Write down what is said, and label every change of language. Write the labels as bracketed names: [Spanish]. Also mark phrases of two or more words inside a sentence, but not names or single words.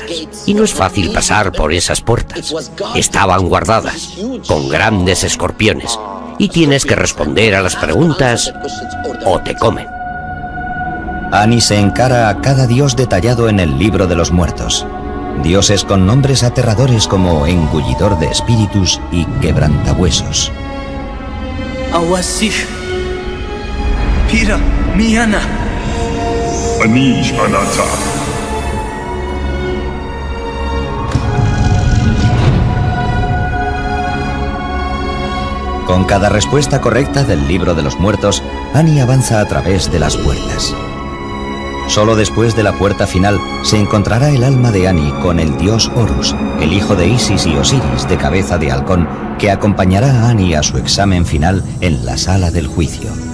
[Spanish] Y no es fácil pasar por esas puertas. Estaban guardadas, con grandes escorpiones. Y tienes que responder a las preguntas o te comen. Annie se encara a cada dios detallado en el libro de los muertos. Dioses con nombres aterradores como engullidor de espíritus y quebrantahuesos. Awasih. Pira Miana. Anish Anata. Con cada respuesta correcta del libro de los muertos, Annie avanza a través de las puertas. Solo después de la puerta final se encontrará el alma de Annie con el dios Horus, el hijo de Isis y Osiris de cabeza de halcón, que acompañará a Annie a su examen final en la sala del juicio.